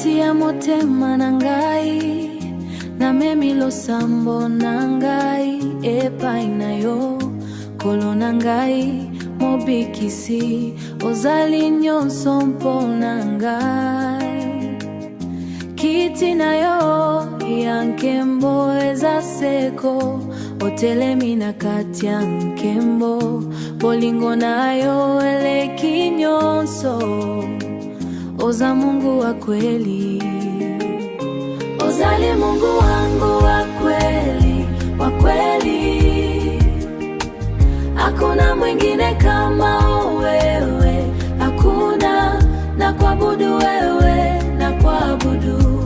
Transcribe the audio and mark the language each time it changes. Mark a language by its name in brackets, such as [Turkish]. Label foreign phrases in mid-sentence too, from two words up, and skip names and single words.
[Lingala] ya motema na ngai, na memilo sambo na ngai, epai na yo kolo na ngai, mobikisi ozali nyonso mpona ngai. Kiti na yo ya nkembo eza seko, otelemi na kati ya nkembo, bolingo na yo eleki nyonso, oza [Swahili] Mungu wa kweli. Ozali Mungu wangu wa kweli, wa kweli. Hakuna mwingine kama wewe, hakuna, na kuabudu wewe, na kuabudu.